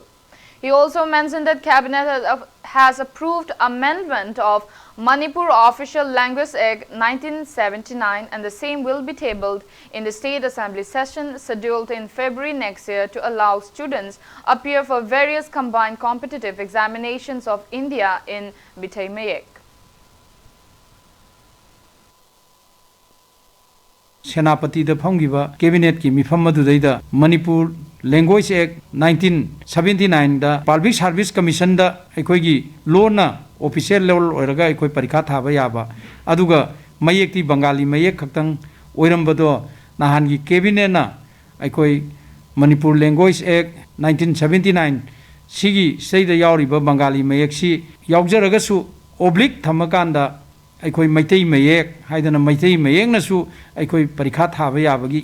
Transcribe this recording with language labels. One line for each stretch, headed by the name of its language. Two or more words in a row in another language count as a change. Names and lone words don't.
English: He also mentioned that Cabinet has approved amendment of Manipur Official Language Act 1979 and the same will be tabled in the State Assembly session scheduled in February next year to allow students appear for various combined competitive examinations of India in Bitai Mayek.
Manipuri: Senapati the Pongiva Cabinet ki mifam madudaida Manipur Language Act 1979 da Public Service Commission da ekoigi law na
English: official level
Manipuri: oiraga ekoi parikha thaba yaba aduga mayekti Bengali mayek khaktang oirambado nahan gi cabinet na ekoi Manipur Language Act 1979 sigi seida yauriba Bengali mayek si yaujaraga su oblique thamakanda ꯑꯩꯈꯣꯏ ꯃꯩꯇꯩ ꯃꯌꯦꯛ ꯍꯥꯏꯗꯅ ꯃꯩꯇꯩ ꯃꯌꯦꯛꯅꯁꯨ ꯑꯩꯈꯣꯏ ꯄꯔꯤꯈꯥ ꯊꯥꯕ ꯌꯥꯕꯒꯤ